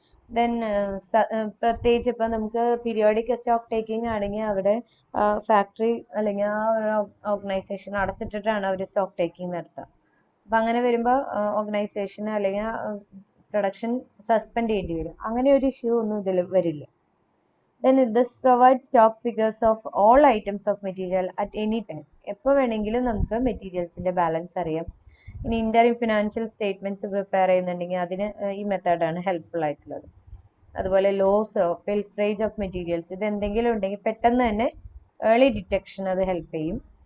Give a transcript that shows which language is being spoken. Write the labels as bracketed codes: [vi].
[ml] Then പ്രത്യേകിച്ച് ഇപ്പം നമുക്ക് പീരിയോഡിക് സ്റ്റോക്ക് ടേക്കിംഗ് ആണെങ്കിൽ അവിടെ ഫാക്ടറി അല്ലെങ്കിൽ ആ ഒരു ഓർഗനൈസേഷൻ അടച്ചിട്ടിട്ടാണ് അവർ സ്റ്റോക്ക് ടേക്കിംഗ് നടത്തുക. അപ്പം അങ്ങനെ വരുമ്പോൾ ഓർഗനൈസേഷൻ അല്ലെങ്കിൽ പ്രൊഡക്ഷൻ സസ്പെൻഡ് ചെയ്യേണ്ടി വരും. അങ്ങനെ ഒരു ഇഷ്യൂ ഒന്നും ഇതിൽ വരില്ല. [en] Then this provides stock figures of all items of material at any time. [ml] എപ്പോൾ വേണമെങ്കിലും നമുക്ക് മെറ്റീരിയൽസിന്റെ ബാലൻസ് അറിയാം. ഇനി ഇന്ററിം ഫിനാൻഷ്യൽ സ്റ്റേറ്റ്മെന്റ്സ് പ്രിപ്പയർ ചെയ്യുന്നുണ്ടെങ്കിൽ അതിന് ഈ മെത്തേഡാണ് ഹെൽപ്ഫുൾ ആയിട്ടുള്ളത്. അതുപോലെ ലോസ് പിൽഫ്രേജ് ഓഫ് മെറ്റീരിയൽസ്, ഇത് എന്തെങ്കിലും ഉണ്ടെങ്കിൽ പെട്ടെന്ന് തന്നെ ഏർലി ഡിറ്റക്ഷൻ അത് ഹെൽപ്പ് ചെയ്യും.